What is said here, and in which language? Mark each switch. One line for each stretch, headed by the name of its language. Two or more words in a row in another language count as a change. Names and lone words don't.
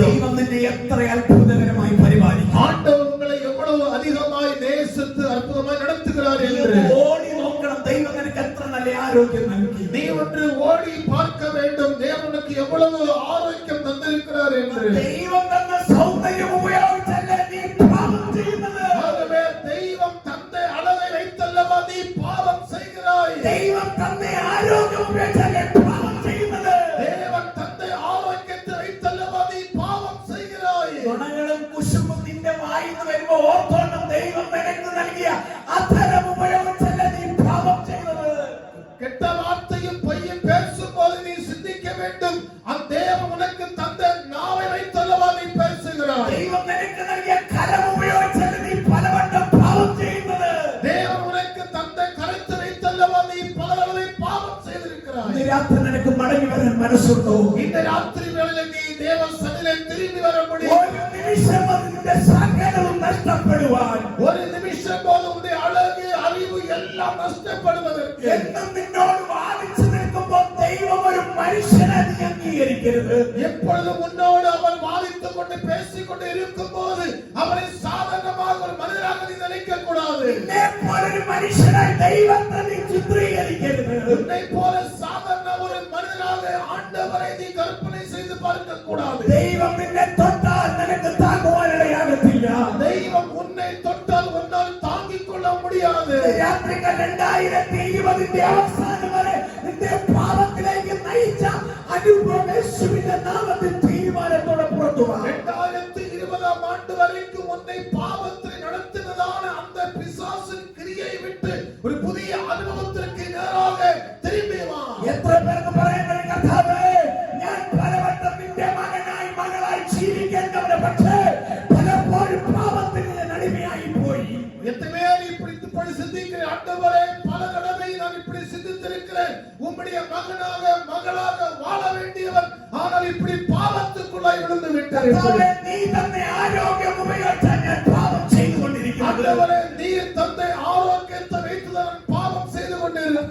Malayalam: ദൈവം നിന്നെ എത്ര അത്ഭുതകരമായി പരിപാലിക്കും.
Tamil: ஆண்டவர் உங்களை எவ்வளவு அதிகமாய் நேசித்து அற்புதமாய் நடத்துகிறார் என்று
Malayalam: ഓടി നോക്കണം. ദൈവം നിനക്ക് എത്ര നല്ല ആരോഗ്യം നൽകി.
Tamil: நீ ஒன்று ஓடி பார்க்க வேண்டும், தேவனுக்கு எவ்வளவு ஆரோக்கியம் தந்திருக்கிறார் என்று.
Malayalam: ദൈവം തന്ന സൗന്ദര്യം ഉപയോഗിച്ചല്ലേ നീ പാപം ചെയ്യുന്നത്?
Tamil: ஆகவே தெய்வம் தந்த அழகை வைத்தல்லவா நீ பாவம் செய்கிறாய்.
Malayalam: ദൈവം തന്ന ആരോഗ്യം ഉപയോഗിച്ചല്ലേ പാപം ചെയ്യുന്നത്?
Tamil: தேவன் தந்த ஆரோக்கியத்தை வைத்தல்லவா நீ பாவம் செய்கிறாய்.
Malayalam: ഗുണങ്ങളും കുശുമ്പും നിന്റെ വായിന്ന് വരുമ്പോ ഓർത്തോണം, ദൈവം നിനക്ക് നൽകിയ അധരം ഉപയോഗിച്ചല്ലേ നീ പാപം ചെയ്തത്?
Tamil: கெட்ட வார்த்தையும் பொய்யும் பேசும்போது நீ சிந்திக்க வேண்டும், அந்த தேவன் உனக்கு தந்த நாவை வைத்தல்லவா நீ பேசுகிறாய்.
Malayalam: ദൈവം നിനക്ക് നൽകിയ കരം ഉപയോഗിച്ചല്ലേ നീ പലവട്ടം പാപം ചെയ്യുന്നത്?
Tamil: தேவன் உனக்கு தந்த கரத்தை வைத்தல்லவா நீ பல தடவை பாவம் செய்திருக்கிறாய்.
Malayalam: ഇന്ന് രാത്രി നിനക്ക് മടങ്ങി വരാൻ മനസ്സുണ്ടോ?
Tamil: இந்த ராத்திரி வேளையில் நீ தேவ சന്നിதியிலே திரும்பி வர முடியும்.
Malayalam: ഒരു നിമിഷം അതിന്റെ സകലവും നഷ്ടപ്പെടുവാൻ,
Tamil: ஒரு நிமிஷம் போது உன்னுடைய அழகு அறிவு எல்லாம் நஷ்டப்படுவதற்கு
Malayalam: എന്നും നിന്നോട് വാദിച്ചു നിൽക്കുമ്പോൾ ദൈവം ഒരു മനുഷ്യനെ നീ അംഗീകരിക്കരുത്.
Tamil: எப்பொழுதும் உன்னோடு அவன் வாதித்துக் கொண்டு பேசிக் கொண்டு இருக்கும் போது அவனை சாதாரணமாக ஒரு மனிதராக நீ நினைக்க கூடாது.
Malayalam: നിന്നെ പോലൊരു മനുഷ്യനായി ദൈവത്തെ നീ ചിത്രീകരിക്കരുത്.
Tamil: உன்னை போல சாதாரண ஒரு மனிதனாக ஆண்டவரை நீ கற்பனை செய்து பார்க்க கூடாது.
Malayalam: ദൈവം നിന്നെ തൊട്ടാൽ നിനക്ക് താങ്ങുവാനിടയാകത്തില്ല.
Tamil: தெய்வம் உன்னை தொட்டால் உன்னால் தாங்கிக் கொள்ள முடியாது.
Malayalam: രാത്രികൾ 2020 അവസാനം വരെ നിന്റെ പാപത്തിലേക്ക് നയിച്ച അനുഭവം യേശുവിന്റെ നാമത്തിൽ തീരുമാനത്തോടെ പുറത്തു വാ.
Tamil: 2020 ஆண்டு வரைக்கும் உன்னை பாவத்தில் நடத்தினதான அந்த பிசாசின் கிரியை விட்டு ஒரு புதிய அனுபவத்திற்கு நேராக திரும்பி வா.
Malayalam: എത്ര പേർക്ക് പറയാൻ കഴിയും, കർത്താവേ, ഞാൻ പലവട്ടം നിന്റെ മകനായി മകളായി ജീവിക്കേണ്ടവന്, പക്ഷേ പലപ്പോഴും പാപത്തിന് ഞാൻ അടിമയായി പോയി.
Tamil: எத்தனை பேர் இப்படி சிந்திக்கிற ஆண்டவரே, பல தடவை நான் இப்படி சிந்தித்திருக்கிறேன், உம்முடைய மகனாக மகளாக வாழ வேண்டியவர், ஆனால் இப்படி பாவத்துக்குள்ளாய் விழுந்து விட்டேன். விட்டது. கர்த்தாவே, நீர் தந்த ஆரோக்கியம் உபயோகித்து நான் பாவம் செய்து கொண்டிருக்கிறேன். ஆண்டவரே, நீர் தந்த ஆரோக்கியத்தை வைத்துதான் நான் பாவம் செய்து கொண்டிருந்தேன்.